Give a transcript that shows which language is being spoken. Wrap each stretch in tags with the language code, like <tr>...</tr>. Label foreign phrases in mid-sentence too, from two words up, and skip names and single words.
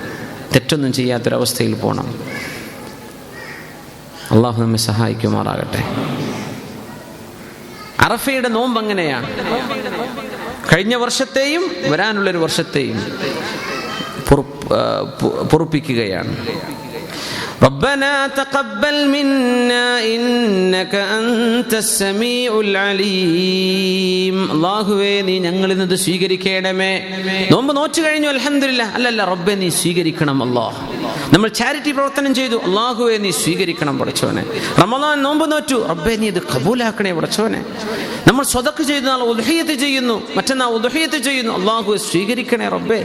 <ml>തെറ്റൊന്നും ചെയ്യാത്തൊരവസ്ഥയിൽ പോകണം. അള്ളാഹു നമ്മെ സഹായിക്കുമാറാകട്ടെ. അറഫയുടെ നോമ്പ് അങ്ങനെയാണ്. കഴിഞ്ഞ വർഷത്തെയും വരാനുള്ളൊരു വർഷത്തെയും പൊറുപ്പിക്കുകയാണ്.</ml> <ar>ربنا تقبل منا إنك أنت السميع العليم</ar> <ml>അല്ലാഹുവേ, നീ ഞങ്ങളിൽ നിന്ന് സ്വീകരിക്കണമേ. നോമ്പ് നോച്ചു കഴിഞ്ഞു അൽഹംദുലില്ലാഹ്, അല്ലല്ല റബ്ബേ നീ സ്വീകരിക്കണം അല്ലാഹ്. നമ്മൾ ചാരിറ്റി പ്രവർത്തനം ചെയ്തു, അല്ലാഹുവേ നീ സ്വീകരിക്കണം പടച്ചോനെ. റമളാൻ നോമ്പ് നോറ്റു, റബ്ബേ നീ ഇത് കബൂലാക്കണേ പടച്ചോനെ. നമ്മൾ സ്വതക്ക് ചെയ്തു, നാളെ ഉദ്ഹിയത്ത് ചെയ്യുന്നു, മറ്റന്നാൾ ഉദ്ഹിയത്ത് ചെയ്യുന്നു, അല്ലാഹുവേ സ്വീകരിക്കണേ റബ്ബേ.</ml>